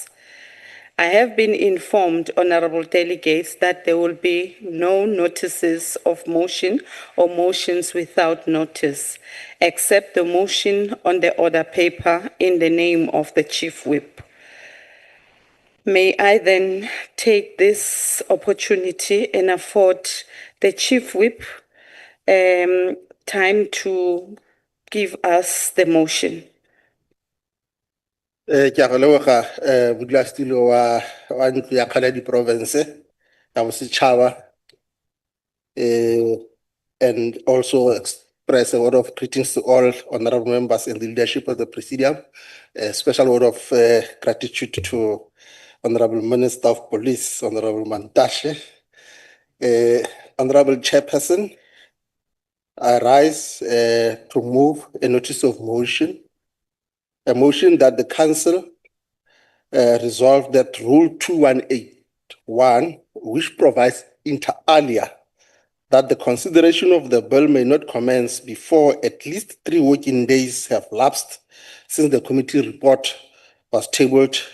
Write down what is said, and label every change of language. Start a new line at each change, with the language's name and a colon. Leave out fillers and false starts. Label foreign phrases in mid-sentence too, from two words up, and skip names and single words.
English: I have been informed, honorable delegates, that there will be no notices of motion or motions without notice, except the motion on the order paper in the name of the Chief Whip. May I then take this opportunity and afford the Chief Whip time to give us the motion.
Tswana: Ke a go leboga modulasetulo wa ntlo ya Kgaledi province ya bosetšhaba
English: and also express a word of greetings to all honorable members and the leadership of the Presidium. A special word of gratitude to Honorable Minister of Police, Honorable Mantashe. Honorable Chairperson, I rise to move a notice of motion, a motion that the Council resolved that Rule 2181, which provides inter alia that the consideration of the bill may not commence before at least 3 working days have lapsed since the committee report was tabled,